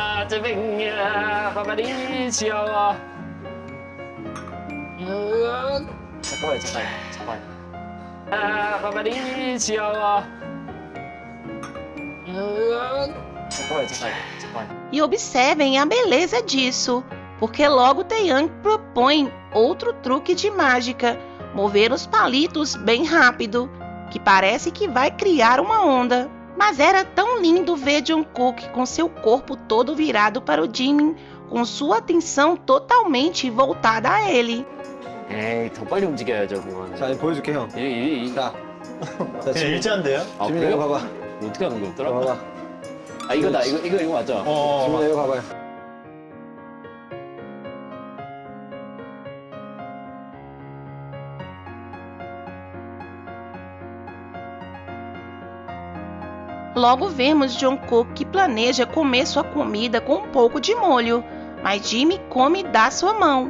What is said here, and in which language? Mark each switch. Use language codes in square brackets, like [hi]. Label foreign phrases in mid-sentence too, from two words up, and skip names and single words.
[ko] 짜증이야 바바리 지겨워. 잠깐만. 바바리 지겨워. 잠깐만. [pt] E observem a beleza disso, porque logo Taeyang propõe outro truque de mágica, mover os palitos bem rápido, que parece que vai criar uma onda. Mas era tão lindo ver Jungkook com seu corpo todo virado para o Jimin, com sua atenção totalmente voltada a ele. [ko] 에이 더 빨리 움직여야죠 그건. 자, 이제 보여줄게, 형. 자, 그냥 지민, 일자인데요? 아, 지민이 그래요? 이거 봐봐. 어떻게 하는 거였더라? 이거 봐봐. 아 이거다 이거 맞죠? 지민이 이거 봐봐요. [pt] Logo vemos Jungkook que planeja comer sua comida com um pouco de molho, mas Jimmy come da sua mão.